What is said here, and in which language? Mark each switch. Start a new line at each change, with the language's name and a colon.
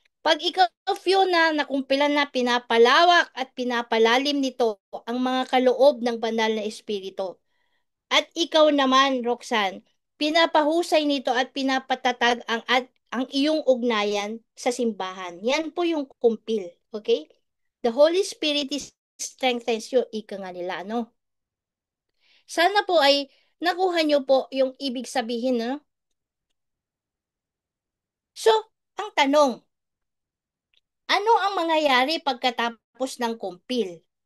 Filipino: Pag ikaw, Fiona, nakumpilan na, pinapalawak at pinapalalim nito ang mga kaloob ng banal na Espiritu. At ikaw naman, Roxanne, pinapahusay nito at pinapatatag ang iyong ugnayan sa simbahan. Yan po yung kumpil. Okay?
English: The Holy Spirit strengthens you.
Filipino: Ika nga nila, Sana po ay nakuha nyo po yung ibig sabihin, So, ang tanong, ano ang mangyayari pagkatapos ng kumpil?